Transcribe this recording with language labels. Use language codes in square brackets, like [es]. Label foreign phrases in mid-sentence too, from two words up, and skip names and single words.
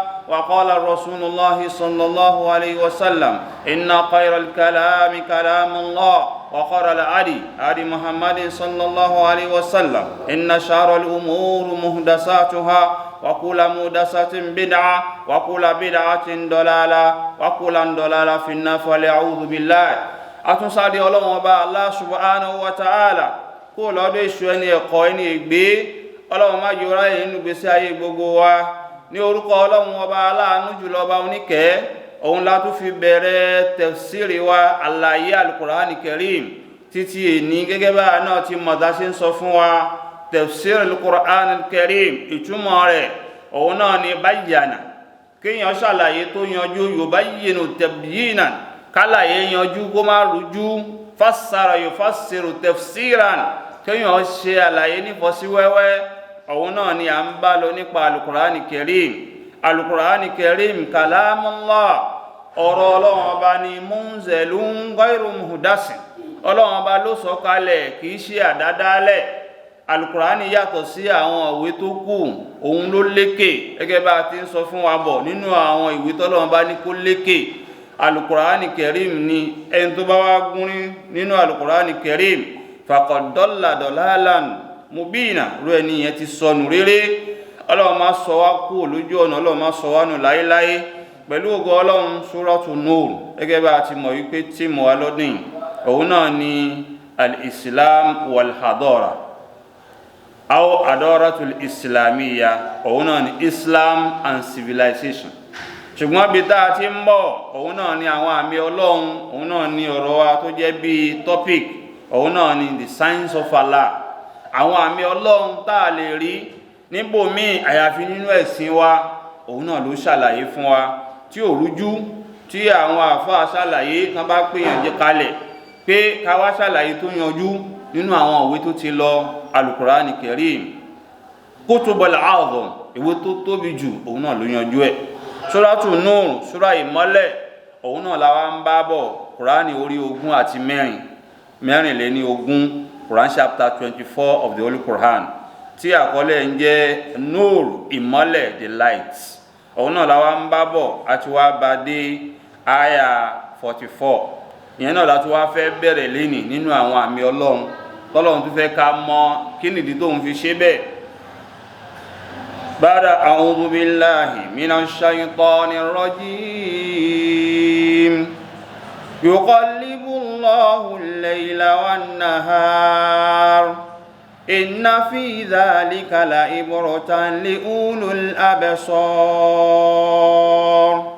[ar] وقال الرسول الله صلى الله عليه وسلم: إن خير الكلام كلام الله وخير الهدي هدي محمد صلى الله عليه وسلم. إن شر الأمور محدثاتها وكل محدثة بدعة وكل بدعة ضلالة وكل ضلالة في النار. فليعوذ بالله. [yo] Àtúnṣàdé Ọlọ́run Ọba [ar] الله سبحانه وتعالى [yo] kó lọ́dọ̀ èṣù ẹni ẹ̀kọ́ ẹni ègbé. Ọlọ́run má jẹ́ ráyè nínú ìgbésí ayé gbogbo wa. Ní orúkọ Ọlọ́run Ọba aláàánú jùlọ, ọba oníkẹ́, òun la tún fi bẹ̀rẹ̀ tafsiri wa àlàyé al-Qur'an al-Karim títí èní gẹ́gẹ́ bá náà ti mọ̀dá ṣe ń sọ fún wa. [ar] تفسير القرآن الكريم [yo] ìtumọ̀ rẹ̀ òun náà ni bayyana, kéèyàn ṣàlàyé tó yanjú, [ar] يبين تبيينا, [yo] kálàyé yanjú kó má rújú. [ar] فسر يفسر تفسيرا, [yo] kéèyàn ṣe àlàyé nífọ́síwẹ́wẹ́. Òun náà ni à ń bá lọ nípa al-Qur'an al-Karim. Al-Qur'an al-Karim kalamullah, ọ̀rọ̀ Ọlọ́run Ọba ni, [ar] منزل غير محدث, [yo] Ọlọ́run Ọba ló sọ kalẹ̀, kìí ṣe àdádálẹ̀. Al-Qur'an yàtọ̀ sí àwọn ìwé tó kù, òun ló lékè, gẹ́gẹ́ bá ti ń sọ fún wa bọ̀ nínú àwọn ìwé tọ́lọ́run bá ní kó lékè. Al-Qur'an al-Karim ni ẹni tó bá wá gúnrí nínú Al-Qur'an al-Karim [ar] فقد ضل ضلالا مبينا, [yo] rú ẹni yẹn ti sọnù rere. Ọlọ́run má sọ wá kú lójú ọ̀nà, Ọlọ́run má sọ wá nù láéláé. Pẹ̀lú ògo Ọlọ́run, Suratu Nur, gẹ́gẹ́ bá ti mọ̀ wípé tí mo wá lọ́dún òun náà ni [ar] الإسلام والحضارة أو الحضارة الإسلامية, [yo] òun náà ni [en] Islam and civilization. [yo] Ṣùgbọ́n bí tá a ti ń bọ̀, òun náà ni àwọn àmì Ọlọ́run, òun náà ni ọ̀rọ̀ wa tó jẹ́ bí topic, òun náà ni [en] the signs of Allah. [yo] Àwọn àmì Ọlọ́run tá a lè rí níbòmíì àyàfi nínú ẹ̀sìn wa, òun náà ló ṣàlàyé fún wa tí ò rújú, tí àwọn àfáà ṣàlàyé kan bá pèèyàn jẹ kalẹ̀ pé ká wá ṣàlàyé tó yanjú nínú àwọn ìwé tó ti lọ. [ar] القرآن الكريم كتب الأعظم, [yo] ìwé tó tóbi jù, òun náà ló yanjú ẹ̀. Suratu Nur, sura ìmọ́lẹ̀, òun náà la wá ń bá bọ̀. Qur'an orí 20 àti mẹ́rìnléní 20, [en] Quran chapter 24 of the Holy Quran, [yo] tí àkọlé ń jẹ́ Nur, ìmọ́lẹ̀, [en] the light. [yo] Òun náà la wá ń bá bọ̀, àti wá bá dé aya 44. Ìyẹn náà láti wá fẹ́ bẹ̀rẹ̀ lénìí nínú àwọn àmì Ọlọ́run tọ́lọ́run tó fẹ́ ká mọ̀ kí nìdí tó ń fi ṣe bẹ́ẹ̀. [ar] بعد أعوذ بالله من الشيطان الرجيم. يقلب الله الليل والنهار. إن في ذلك لعبرة لأولي الأبصار.